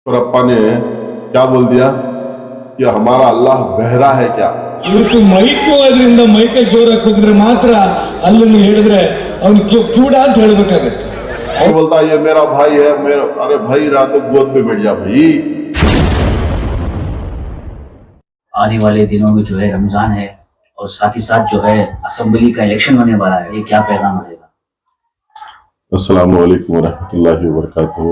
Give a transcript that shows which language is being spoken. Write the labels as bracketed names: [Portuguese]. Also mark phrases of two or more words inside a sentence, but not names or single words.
[Hindi] रप्पा ने क्या बोल दिया कि हमारा अल्लाह बहरा है क्या। [Kannada] ಇವತ್ತು ಮೈಕು ಅದರಿಂದ ಮೈಕಲ್ಲಿ ಜೋರಾಗಿ ಕೂಗಿದ್ರೆ ಮಾತ್ರ ಅಲ್ಲನ್ನು ಹೇಳಿದ್ರೆ ಅವನು ಕಿವುಡ ಅಂತ ಹೇಳ್ಬೇಕಾಗತ್ತೆ. [Hindi] और बोलता ये मेरा भाई है, मेरा अरे भाई रहा तो गोद पे बैठ जा भाई। आने वाले दिनों में जो है रमजान है और साथ ही साथ जो है असेंबली का इलेक्शन होने वाला है, ये क्या पैगाम रहेगा? [Arabic] السلام عليكم رحمة الله وبركاته.